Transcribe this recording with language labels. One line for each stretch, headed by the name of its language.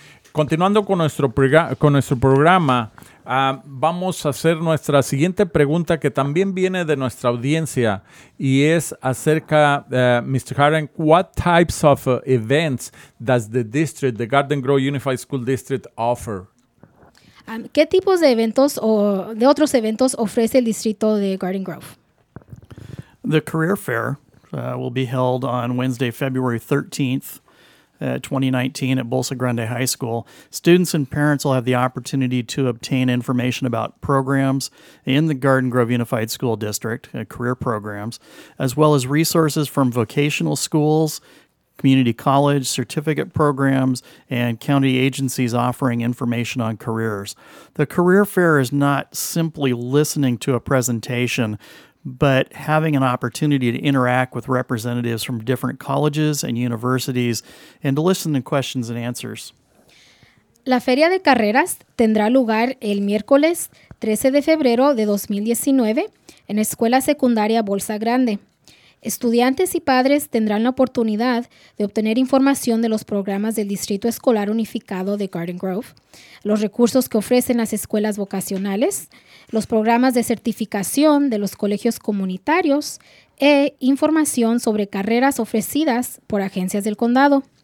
Spanish: Continuando con nuestro programa, vamos a hacer nuestra siguiente pregunta, que también viene de nuestra audiencia, y es acerca, Mr.
English: Harden, what types of events does the district, the Garden Grove Unified School District, offer?
Spanish: ¿Qué tipos de eventos o de otros eventos ofrece el distrito de Garden Grove?
English: The Career Fair will be held on Wednesday, February 13th, 2019 at Bolsa Grande High School. Students and parents will have the opportunity to obtain information about programs in the Garden Grove Unified School District, career programs, as well as resources from vocational schools, community college, certificate programs, and county agencies offering information on careers. The career fair is not simply listening to a presentation, but having an opportunity to interact with representatives from different colleges and universities and to listen to questions and answers.
Spanish: La Feria de Carreras tendrá lugar el miércoles 13 de febrero de 2019 en Escuela Secundaria Bolsa Grande. Estudiantes y padres tendrán la oportunidad de obtener información de los programas del Distrito Escolar Unificado de Garden Grove, los recursos que ofrecen las escuelas vocacionales, los programas de certificación de los colegios comunitarios e información sobre carreras ofrecidas por agencias del condado.